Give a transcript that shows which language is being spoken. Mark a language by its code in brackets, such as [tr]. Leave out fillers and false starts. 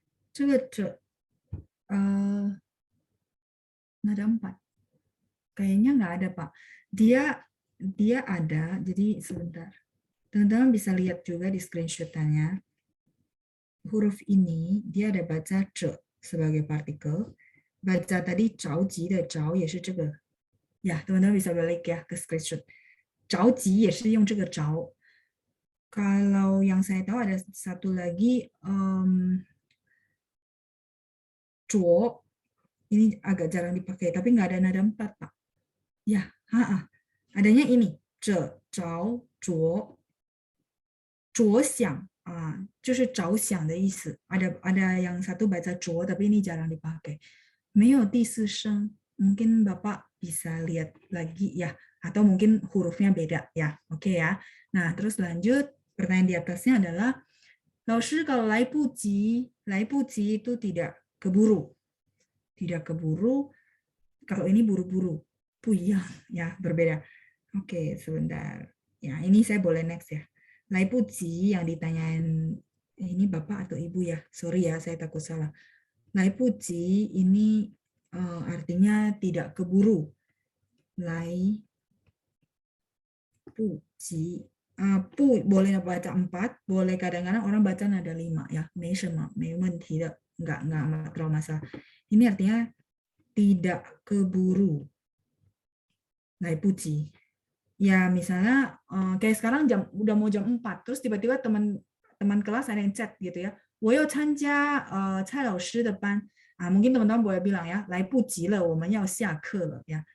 [id] Coba C nada 4. Kayaknya nggak ada, Pak. Dia ada, jadi sebentar. Teman-teman bisa lihat juga di screenshot-nya. Huruf ini dia ada baca C sebagai partikel. [zh] Baca tadi 着急的着也是这个. [id] Ya, teman-teman bisa balik ya ke screenshot. [zh] 着急也是用这个着. [id] Kalau yang saya tahu ada satu lagi 着 ini agak jarang dipakai, tapi nggak ada nada 4, Pak. [zh] Ya, adanya ini 着着着着想就是着想的意思. [id] Ada yang satu baca 着 tapi ini jarang dipakai. [zh] 没有第四声. [id] Mungkin Bapak bisa lihat lagi ya, atau mungkin hurufnya beda ya. Oke ya. Nah, terus lanjut. Pertanyaan di atasnya adalah, 老师 kalau 来不及 itu tidak keburu. Tidak keburu. Kalau ini buru-buru. [zh] 不一样 [id] ya, berbeda. Oke, sebentar. Ya, ini saya boleh next ya. 来不及 yang ditanyain ini Bapak atau Ibu ya. Sorry ya, saya takut salah. 来不及 ini artinya tidak keburu. 来不及 pu boleh baca 4, boleh kadang-kadang orang baca nada 5 ya. [zh] 没什么, 没问题的, [id] enggak terlalu masalah. Ini artinya tidak keburu. [zh] 来不及. [id] Ya misalnya kayak sekarang udah mau jam 4, terus tiba-tiba teman kelas ada yang chat gitu ya. [zh] 我要参加蔡老师的班. [id] Mungkin teman-teman boleh bilang ya, [zh] 来不及了，我们要下课了 ya.